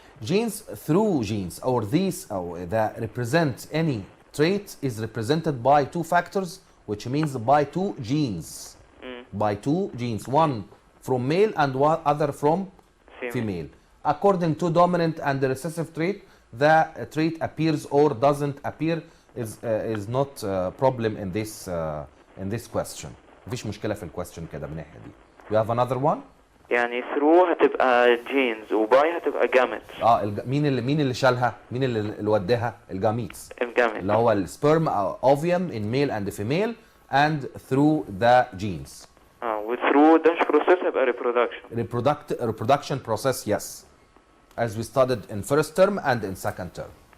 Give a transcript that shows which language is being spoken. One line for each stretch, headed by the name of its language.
English: Genes through genes or these that represent any trait is represented by two factors, which means by two genes. By two genes, one from male and one other from female. According to dominant and the recessive trait, the trait appears or doesn't appear is not a problem in this question.
Arabic: مفيش مشكلة في الquestion كده من الناحية دي.
English: You have another one?
Arabic: يعني through هتبقى genes وباي هتبقى gametes. مين اللي شالها؟ مين اللي وداها؟ الجاميتس. الجامت. اللي هو السبرم أو
English: ovum in male and female and through the genes. وthrough dash process هيبقى reproduction. Reproduction process, yes. As we studied in first term and in second term.